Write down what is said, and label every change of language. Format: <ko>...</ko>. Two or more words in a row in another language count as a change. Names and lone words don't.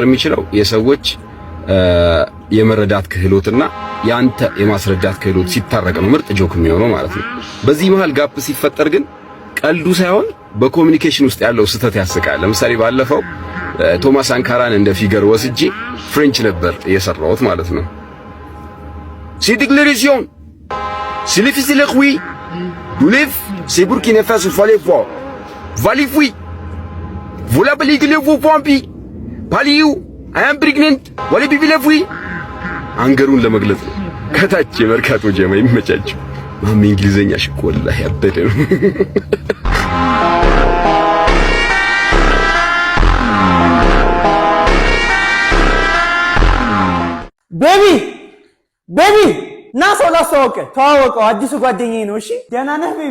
<am>የሚችለው የሰዎች የመረዳት ክህሎትና ያንተ የማስረዳት ክህሎት ሲታረቅ ነው ምርጥ ጆክ የሚሆነው ማለት ነው። በዚህ መሀል ጋፕ ሲፈጠር ግን ቀልዱ ሳይሆን በኮሚኒኬሽን ውስጥ ያለው ስህተት ያስቃል። ለምሳሌ ባለፈው ቶማስ አንካራን እንደ ፊገር ወስጄ ፍሬንች ነበር የሰራሁት ማለት ነው። ሲ ዲክሌሬሽን Silif silif oui.</am> <fr>Doulif, c'est Burkina Faso fallait voir. Valif oui. Voilà pellicule vous pompi. Paliou,</fr> <en>I am pregnant. Wali bibi lefui.</en> <am>አንገሩን ለመግለጽ ነው። ከታች የመርካቶ ጀማ ይመቻችሁ። ማሚ እንግሊዘኛ ሽኮ ወላሂ ያበደ ነው። ቤቢ ና ሰው ላስተዋውቅ። ተዋወቀው፣ አዲሱ ጓደኛዬ ነው። እሺ ደህና ነህ ቤቢ?</am>